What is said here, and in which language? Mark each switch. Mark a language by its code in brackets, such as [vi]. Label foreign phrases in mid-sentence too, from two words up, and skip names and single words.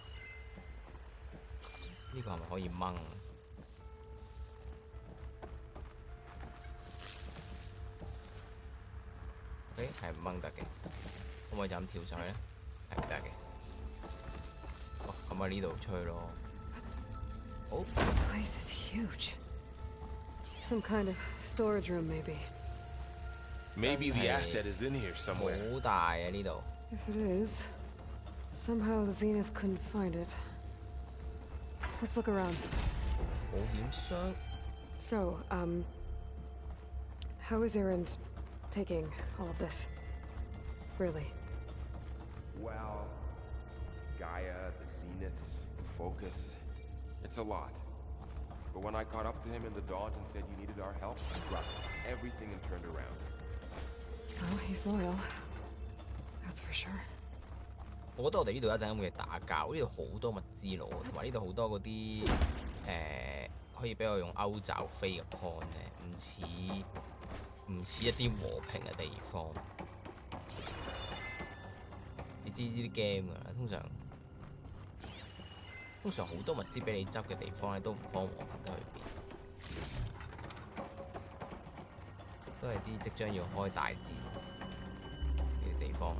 [yue] 呢個係咪可以掹？誒係唔掹得嘅，可唔可以就咁跳上去咧？係唔得嘅。哦，咁喺呢度吹咯。好， [en] This place is huge. Some kind of storage room, maybe. Maybe the Hey. asset is in here somewhere. [yue] 好大啊呢度。 [en] If it is, somehow the Zenith couldn't find it. Let's look around. [yue] 保險箱 [en] So, how is Erend taking all of this? Really? Well, Gaia, the Zeniths, the Focus. It's a lot. But when I caught up to him in the Daunt and said you needed our help, he dropped everything and turned around. Well, he's loyal. That's for sure. [yue] 我覺得我哋呢度一陣間會打交，呢度好多物資攞，同埋呢度好多嗰啲可以俾我用歐爪飛嘅 con 咧，唔似一啲和平嘅地方。你知呢啲 game 㗎啦，通常好多物資俾你執嘅地方咧，都唔幫和平得去邊，都係啲即將要開大戰嘅地方。